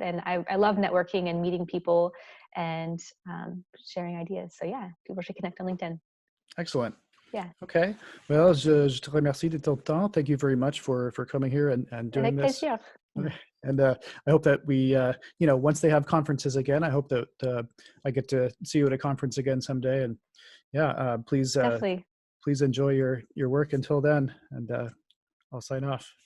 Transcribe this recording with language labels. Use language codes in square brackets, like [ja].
[en] And I love networking and meeting people and sharing ideas. So yeah, people should connect on LinkedIn. Excellent. Yeah. Okay. [fr] Well, je te remercie de ton temps. [en] Thank you very much for coming here and doing this. [fr] Plaisir. [en] And I hope that we, once they have conferences again, I hope that I get to see you at a conference again someday. And yeah, please enjoy your work until then. And I'll sign off.